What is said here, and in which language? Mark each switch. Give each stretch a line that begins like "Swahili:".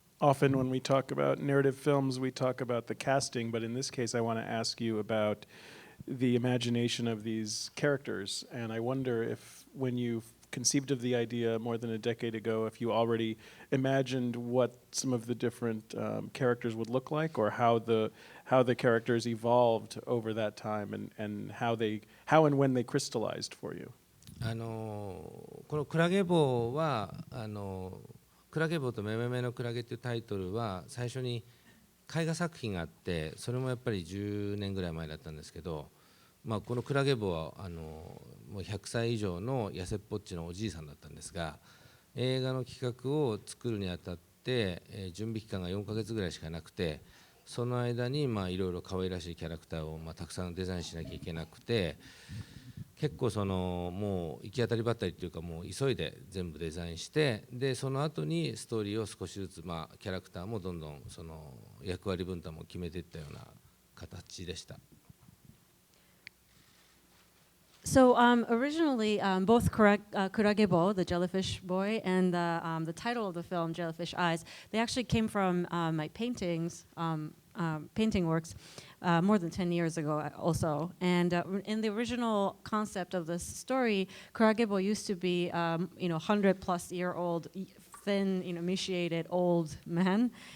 English: Often when we talk about narrative films, we talk about the casting, but in this case I want to ask you about the imagination of these characters, and I wonder if when you conceived of the idea more than a decade ago, if you already imagined what some of the different characters would look like, or how the characters evolved over that time, and how and when they crystallized for you.
Japanese: このクラゲ帽はクラゲ帽とめめめのクラゲというタイトルは最初に絵画作品があって、それもやっぱり10年ぐらい前だったんですけど、このクラゲ帽はもう100歳以上の痩せっぽっちのおじいさんだったんですが、映画の企画を作るにあたって、準備期間が4ヶ月ぐらいしかなくて、その間にいろいろ可愛らしいキャラクターをたくさんデザインしなきゃいけなくて、結構もう行き当たりばったりっていうか、もう急いで全部デザインして、でその後にストーリーを少しずつキャラクターもどんどん役割分担も決めていったような形でした。
English: So originally, both Kuragebo, the jellyfish boy, and the title of the film, Jellyfish Eyes, they actually came from my paintings, painting works, more than 10 years ago also. And in the original concept of this story, Kuragebo used to be, 100-plus-year-old, thin, emaciated old man.